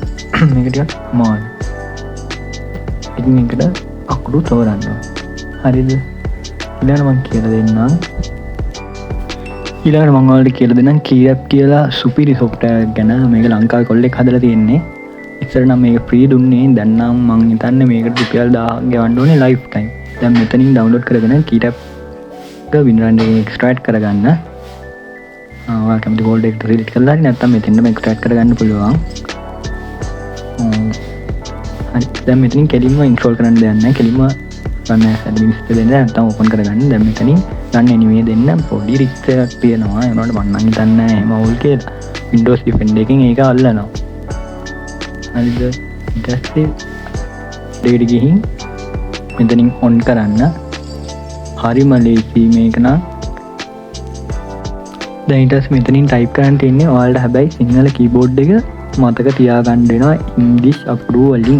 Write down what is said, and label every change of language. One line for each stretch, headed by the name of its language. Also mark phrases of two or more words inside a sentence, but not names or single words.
Sinhala: මේක ටිකක් අමාරු. එකින් එකට අකුරු තෝරන්න ඕනේ. හරිද? ඊළඟට මම කියලා දෙන්නම්. ඊළඟට මම ඔයාලට කියලා දෙන්නම් කීරැප් කියලා සුපිරි software එකක් ගැන. මේක ලංකාවේ කොල්ලෙක් හදලා තියෙන්නේ. ඉස්සර නම් මේක free දුන්නේ. දැන් නම් මම හිතන්නේ මේකට රුපියල් 1000ක් ගෙවන්න ඕනේ
English: life time.
Sinhala: දැන් මෙතනින් download කරගෙන කීරැප් එක WinRAR එකෙන් extract කරගන්න. ඔයාලා කැමති folder එකට select කරලා හරි නැත්නම් මෙතෙන්ම extract කරගන්න පුළුවන්. හරි. දැන් මෙතනින් කෙලින්ම install කරන්න දෙයක් නැහැ. කෙලින්ම
English: run as administrator
Sinhala: දෙන්න නැත්නම් open කරගන්න. දැන් මෙතනින්
English: run anyway
Sinhala: දෙන්න පොඩි රිස්ක් එකක් තියෙනවා. ඒ වුණාට මම නම් හිතන්නේ නැහැ එහෙම අවුල් කියලා. Windows Defender එකෙන් ඒක අල්ලනවා. හරිද? ඊට පස්සේ දෙයට ගිහින් මෙතනින් on කරන්න. හරිම ලේසි මේක නම්. දැන් ඊට පස්සේ මෙතනින් type කරන්න තියෙන්නේ ඔයාලට හැබැයි සිංහල keyboard එක මතක තියාගන්න වෙනවා English අකුරු වලින්.